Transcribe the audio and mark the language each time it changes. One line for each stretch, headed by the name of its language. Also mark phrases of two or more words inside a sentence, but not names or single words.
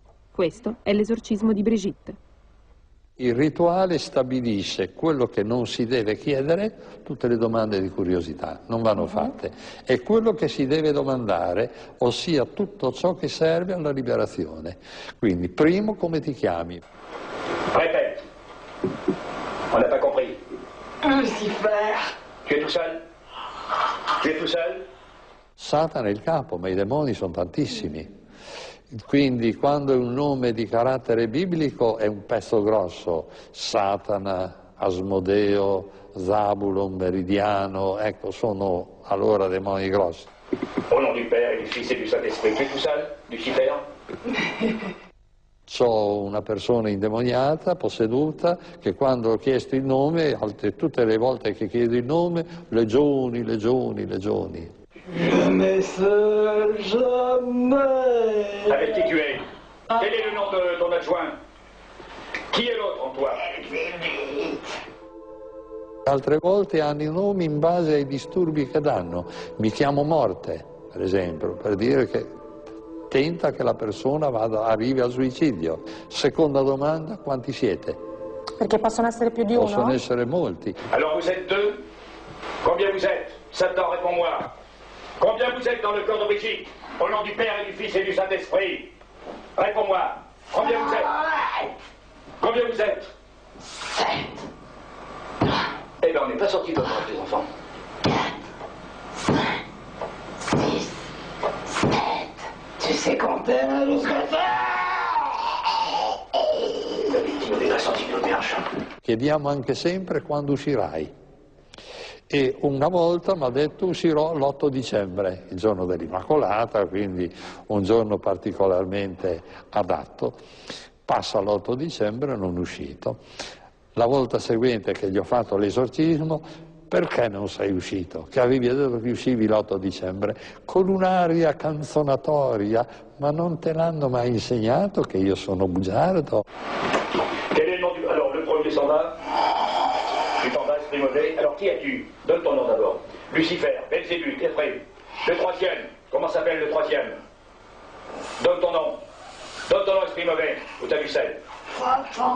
Italian: Questo è l'esorcismo di Brigitte. Il rituale stabilisce quello che non si deve chiedere, tutte le domande di curiosità non vanno fatte, e quello che si deve domandare, ossia tutto ciò che serve alla liberazione. Quindi, primo, come ti chiami?
French: Répète. On n'a pas compris. Lucifer. Tu es tout seul? Tu es tout seul?
Italian: Satana è il capo, ma i demoni sono tantissimi. Quindi quando è un nome di carattere biblico è un pezzo grosso. Satana, Asmodeo, Zabulon, Meridiano, ecco, sono allora demoni grossi.
French: Au nom du Père et du Fils et du Saint-Esprit. Tu es tout seul, Lucifer?
Italian: C'ho una persona indemoniata, posseduta, che quando ho chiesto il nome, tutte le volte che chiedo il nome, legioni, legioni, legioni.
French: Je ne sais jamais. Avec qui tu es? Quel est le nom de ton adjoint? Qui est l'autre en toi?
Italian: Altre volte hanno i nomi in base ai disturbi che danno. Mi chiamo Morte, per esempio, per dire che tenta che la persona arrivi al suicidio. Seconda domanda, quanti siete? Perché possono essere più di uno? Possono essere molti.
French: Alors vous êtes deux? Combien vous êtes? Satan, réponds-moi. Combien vous êtes dans le corps de Brigitte? Au nom du Père et du Fils et du Saint-Esprit. Réponds-moi. Combien vous êtes? Combien vous êtes? 7. Eh bien, on n'est pas sortis comme ça, les enfants. 4, 5, 6, 7. Tu sais compter, Lucifer?
Italian: La vittima della sortita di Arcia. Chiediamo anche sempre quando uscirai. E una volta mi ha detto uscirò l'8 dicembre, il giorno dell'Immacolata, quindi un giorno particolarmente adatto. Passa l'8 dicembre e non è uscito. La volta seguente che gli ho fatto l'esorcismo, perché non sei uscito? Che avevi detto che uscivi l'8 dicembre, con un'aria canzonatoria, ma non te l'hanno mai insegnato che io sono bugiardo?
French: Quel est le nom du... Alors, le premier s'en va. Tu t'en vas, esprit mauvais. Alors, qui es-tu? Donne ton nom d'abord. Lucifer, Belzébuth, Ephraim. Le troisième. Comment s'appelle le troisième? Donne ton nom. Donne ton nom, esprit mauvais. Où t'as vu celle? Satan.